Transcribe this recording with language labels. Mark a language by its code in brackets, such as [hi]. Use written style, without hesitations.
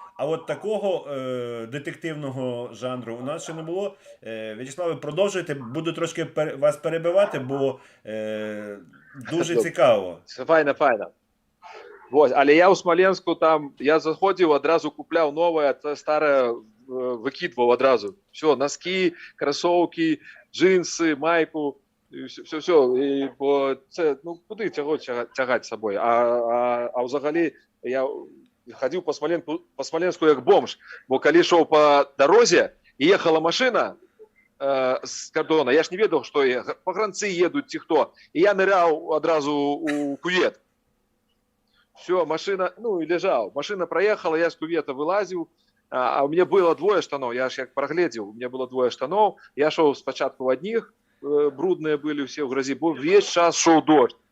[uk] А от такого детективного жанру у нас ще не було. В'ячеславе, продовжуйте. Буду трошки вас перебивати, бо дуже цікаво. Файна, файна. Вот. Але я у Смоленську там, я заходив, одразу купляв нове, це старе викидував одразу. Все, носки, кросовки, джинси, майку, все. І, бо це, ну, куди цього тягати з собою? А взагалі я ходив по Смоленську як бомж, бо коли йшов по дорозі і їхала машина з кордону, я ж не ведав, що погранці їдуть ці хто, і я ниряв одразу у кювет. [ru] Все, машина, ну и лежал. Машина проехала, я с кювета вылазил, а у меня было двое штанов, я ж як проглядел, у меня было двое штанов, я шел спочатку в одних, брудные были все в грязи, весь час шел дождь.